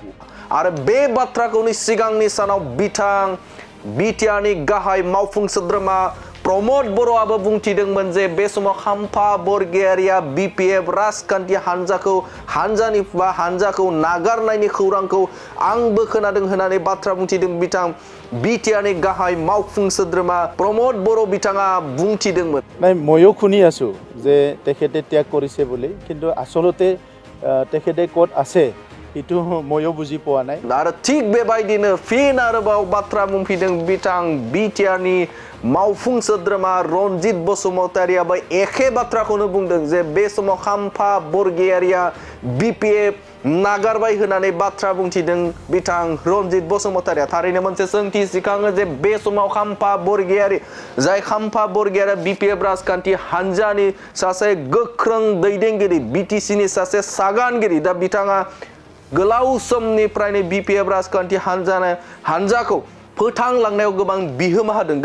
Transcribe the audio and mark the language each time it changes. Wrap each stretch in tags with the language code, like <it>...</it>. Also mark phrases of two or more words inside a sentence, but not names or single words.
<brx>आरो बे बाथ्राखौनो सिगांनि सानाव बिथां बिटिआरनि गाहाय मावफुं सोद्रोमा प्रमद बर'आबो बुंथिदोंमोन जे बे समाव खाम्फा बरगयारिया बिपिएफ राजखान्थि हान्जाखौ नागारनायनि खौरांखौ आंबो खोनादों होननानै बाथ्रा बुंथिदों। बिथां बिटिआरनि गाहाय मावफुं सोद्रोमा प्रमद बर' बिथाङा बुंथिदोंमोन।</brx> <as>ময়ো শুনি আছোঁ যে তেখেতে ত্যাগ কৰিছে বুলি, কিন্তু আচলতে তেখেতে ক'ত আছে সেইটো ময়ো বুজি পোৱা নাই।</as> <brx>आरो थिग बेबायदिनो फिन आरोबाव बाथ्रा बुंफिनदों बिथां बिटिआरनि मावफुं सोद्रोमा रनजित बसुमतारियाबो एखे बाथ्राखौनो बुंदों जे बे समाव खाम्फा बरगयारिया बिपिएफ नागारबाय होननानै बाथ्रा बुंथिदों। बिथां रनजित बसुमतारिया थारैनो मोनसे सोंथि सिखाङो जे बे समाव खाम्फा बरगयारि जाय खाम्फा बरगयारिया बिपिएफ राजखान्थि हान्जानि सासे गोख्रों दैदेनगिरि बिटिसिनि सासे सागानगिरि दा बिथाङा गोलाव समनिफ्रायनो बिपिएफ राजखान्थि हान्जाखौ फोथांलांनायाव गोबां बिहोमा होदों।</brx>